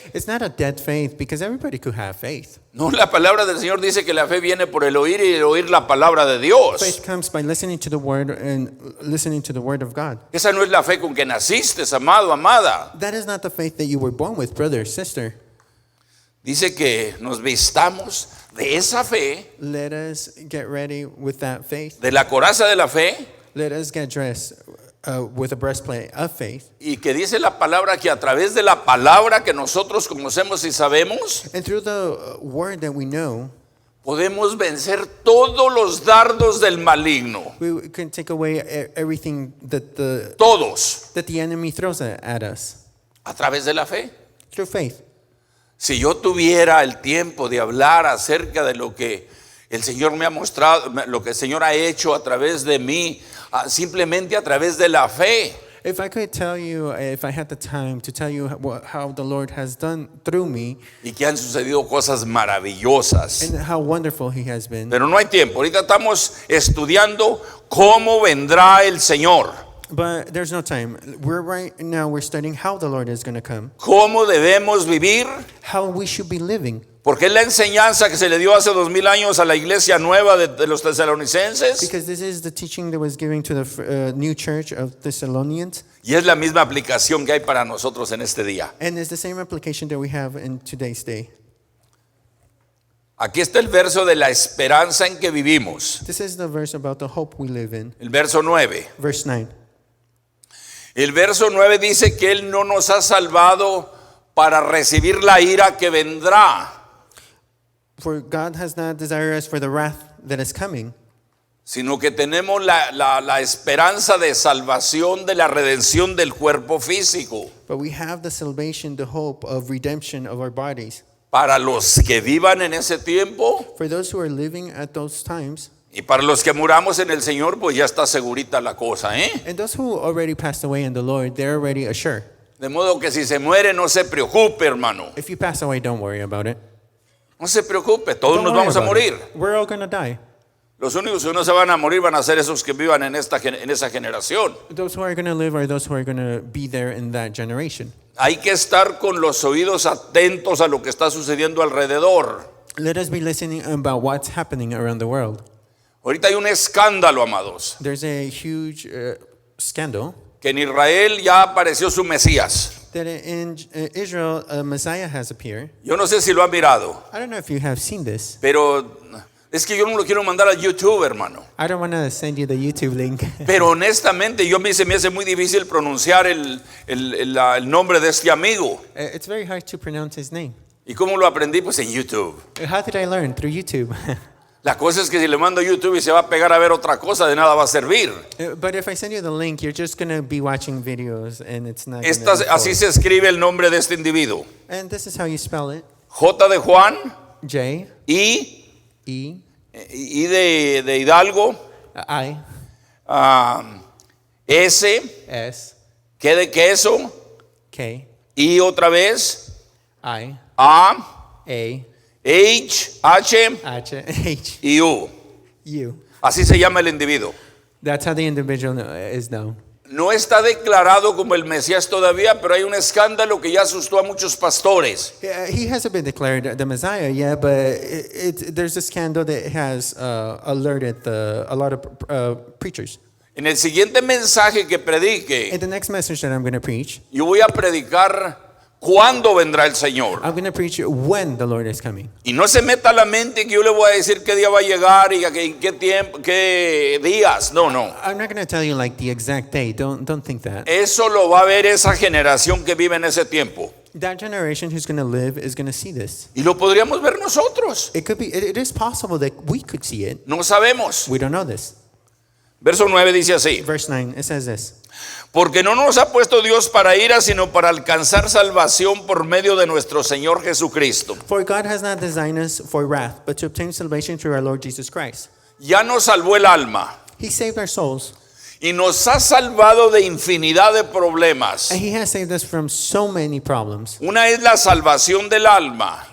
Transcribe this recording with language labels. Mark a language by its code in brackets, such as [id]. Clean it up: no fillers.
[en] It's not a dead faith because everybody could have faith. [es] No, la palabra del Señor dice que la fe viene por el oír y el oír la palabra de Dios. [en] Faith comes by listening to the word and listening to the word of God. [es] Esa no es la fe con que naciste, amado, amada. [en] That is not the faith that you were born with, brother, sister. [es] Dice que nos vistamos de esa fe, [en] Let us get ready with that faith. [es] de la coraza de la fe, [en] Let us get dressed with a breastplate of faith. [es] y que dice la palabra que a través de la palabra que nosotros conocemos y sabemos, [en] And through the word that we know, [es] podemos vencer todos los dardos del maligno. [en] we can take away everything that [es] Todos, [en] the enemy throws at us [es] a través de la fe. [en] through faith. [es] Si yo tuviera el tiempo de hablar acerca de lo que el Señor me ha mostrado, lo que el Señor ha hecho a través de mí, simplemente a través de la fe. [en] If I could tell you, if I had the time to tell you how the Lord has done through me [es] Y que han sucedido cosas maravillosas. [en] and how wonderful He has been. [es] Pero no hay tiempo. Ahorita estamos estudiando cómo vendrá el Señor. [en] But there's no time. We're studying how the Lord is going to come, [es] Cómo debemos vivir. [en] how we should be living. [es] Porque es la enseñanza que se le dio hace 2000 años a la iglesia nueva de los tesalonicenses. [en] Because this is the teaching that was given to the new church of Thessalonians. [es] Y es la misma aplicación que hay para nosotros en este día. [en] And it's the same application that we have in today's day. [es] Aquí está el verso de la esperanza en que vivimos. [en] This is the verse about the hope we live in. [es] El verso 9. [en] Verse 9. [es] El verso 9 dice que Él no nos ha salvado para recibir la ira que vendrá, [en] For God has not desired us for the wrath that is coming, [es] sino que tenemos la esperanza de salvación, de la redención del cuerpo físico. [en] but we have the salvation, the hope of redemption of our bodies. [es] Para los que vivan en ese tiempo [en] For those who are living at those times, [es] y para los que muramos en el Señor, pues ya está segurita la cosa, ¿eh? [en] and those who already passed away in the Lord, they're already assured. [es] De modo que si se muere, no se preocupe, hermano. [en] If you pass away, don't worry about it. [es] No se preocupe, todos [en] Don't [es] nos [en] worry [es] vamos a [en] about [es] morir. [en] it. We're all going to die. [es] Los únicos que no se van a morir van a ser esos que vivan en esa generación. [en] Those who are going to live are those who are going to be there in that generation. [es] Hay que estar con los oídos atentos a lo que está sucediendo alrededor. [en] Let us be listening about what's happening around the world. [es] Ahorita hay un escándalo, amados, [en] There's a huge scandal [es] que en Israel ya apareció su Mesías. [en] that in Israel, a Messiah has appeared. [es] Yo no sé si lo han mirado, [en] I don't know if you have seen this. [es] pero es que yo no lo quiero mandar a YouTube, hermano. [en] I don't want to send you the YouTube link. [es] Pero honestamente, a mí se me hace muy difícil pronunciar el nombre de este amigo. [en] It's very hard to pronounce his name. [es] ¿Y cómo lo aprendí? Pues en YouTube. [en] How did I learn? Through YouTube. [es] La cosa es que si le mando a YouTube y se va a pegar a ver otra cosa, de nada va a servir. [en] But if I send you the link, you're just going to be watching videos and it's not going to [es] Así se escribe el nombre de este individuo. [en] And this is how you spell it. [es] J de Juan, J, I E, de Hidalgo, I, S, S, Q de queso, K, I otra vez, I, A, A, H, H H, y U. U. Así se llama el individuo. [en] That's how the individual is known. [es] No está declarado como el Mesías todavía, pero hay un escándalo que ya asustó a muchos pastores. [en] He hasn't been declared the Messiah yet, but there's a scandal that has alerted a lot of preachers. [es] En el siguiente mensaje que predique, [en] In the next message that I'm going to preach, [es] yo voy a predicar cuándo vendrá el Señor. [en] I'm going to preach when the Lord is coming. [es] Y no se meta a la mente que yo le voy a decir qué día va a llegar y en qué tiempo, qué días. [en] No, no. I'm not going to tell you like the exact day. Don't think that. [es] Eso lo va a ver esa generación que vive en ese tiempo. [en] That generation who's going to live is going to see this. [es] Y lo podríamos ver nosotros. [en] It could be. It is possible that we could see it. [es] No sabemos. [en] We don't know this. [es] Verso 9 dice así: [en] Verse 9, it says this. [es] porque no nos ha puesto Dios para ira, sino para alcanzar salvación por medio de nuestro Señor Jesucristo. [en] For God has not designed us for wrath, but to obtain salvation through our Lord Jesus Christ. [es] Ya nos salvó el alma [en] He saved our souls, [es] y nos ha salvado de infinidad de problemas. [en] and He has saved us from so many problems. [es] Una es la salvación del alma